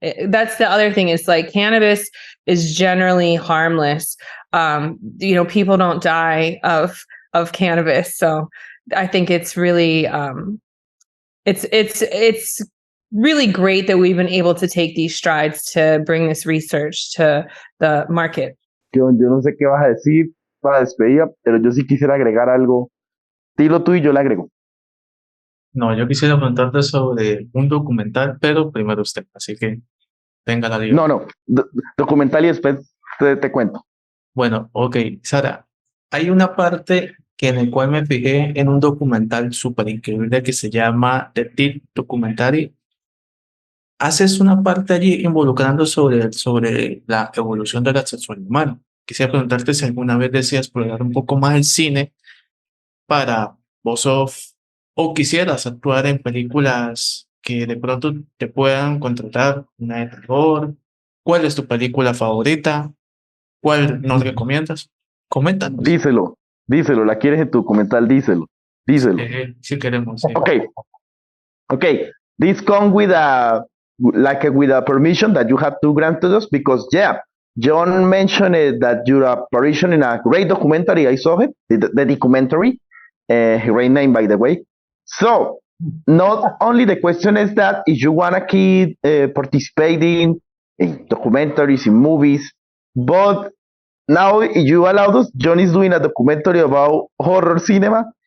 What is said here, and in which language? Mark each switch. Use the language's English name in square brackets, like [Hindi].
[English] That's the other thing, is like cannabis is generally harmless. People don't die of cannabis. So I think it's really it's really great that we've been able to take these strides to bring this research to the market. [Spanish] Yo no sé qué vas a decir para despedir, pero yo sí quisiera agregar algo. Dilo tú y yo le agrego. No, yo quisiera preguntarte sobre un documental, pero primero usted, así que tenga la libertad. No, documental y después te cuento. Bueno, ok, Sara, hay una parte que en el cual me fijé en un documental súper increíble que se llama The Tea Documentary. Haces una parte allí involucrando sobre la evolución de la sexualidad humana. Quisiera preguntarte si alguna vez deseas explorar un poco más el cine para o quisieras actuar en películas que de pronto te puedan contratar, una de terror. ¿Cuál es tu película favorita? ¿Cuál nos recomiendas? Coméntanos. Díselo, la quieres en tu documental, díselo. Sí queremos, sí. Okay. [English] This comes with a permission that you have to grant to us, because Jhon mentioned that your apparition in a great documentary. I saw it, the documentary, great name by the way. So not only the question is that if you wanna keep participating in documentaries, in movies, but now if you allow us, Jhon is doing a documentary about horror cinema.